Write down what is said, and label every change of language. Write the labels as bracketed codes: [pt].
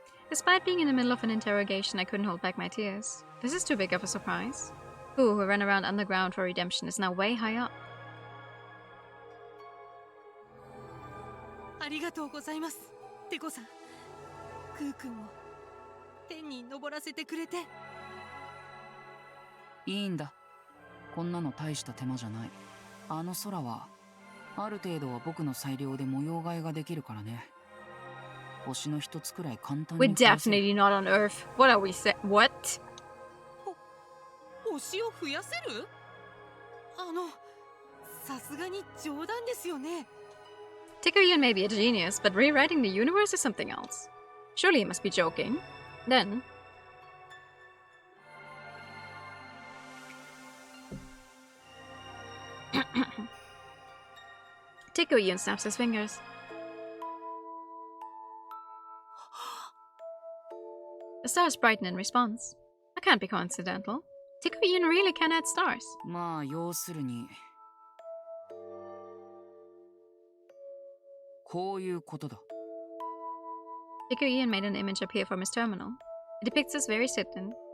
[en] Despite being in the middle of an interrogation, I couldn't hold back my tears. This is too big of a surprise. Who ran around underground for redemption is now way high up. [ja] ありがとうございます、テコさん。空くんを天に昇らせてくれて。いいんだ。こんなの大した手間じゃない。あの空はある程度は僕の裁量で模様替えができるからね。星の一つくらい簡単に。 [en] We're definitely not on Earth. What are we saying? What? [ja] 星を増やせる？さすがに冗談ですよね。 [en] Teko Ion may be a genius, but rewriting the universe is something else. Surely he must be joking. Then... Teko Ion snaps his fingers. The stars brighten in response. That can't be coincidental. Teko Ion really can add stars. [ja] まあ要するにこういうことだ。 [en] Shiro Akashio made an image appear from his terminal. It depicts this very city.